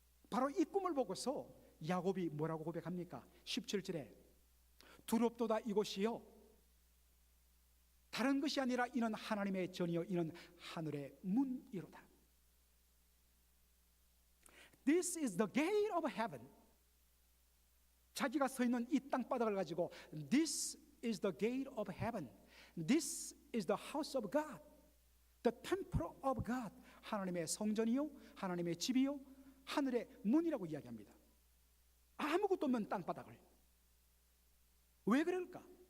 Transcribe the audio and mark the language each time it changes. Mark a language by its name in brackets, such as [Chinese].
[Korean] 바로 이 꿈을 보고서 야곱이 뭐라고 고백합니까? 17절에 두렵도다 이곳이요, 다른 것이 아니라 이는 하나님의 전이요 이는 하늘의 문이로다. [English] This is the gate of heaven. [Korean] 자기가 서 있는 이 땅바닥을 가지고 [English] This is the gate of heaven. This is the house of God. The temple of God. [Korean] 하나님의 성전이요, 하나님의 집이요, 하늘의 문이라고 이야기합니다. 아무것도 없는 땅바닥을. 왜 그럴까?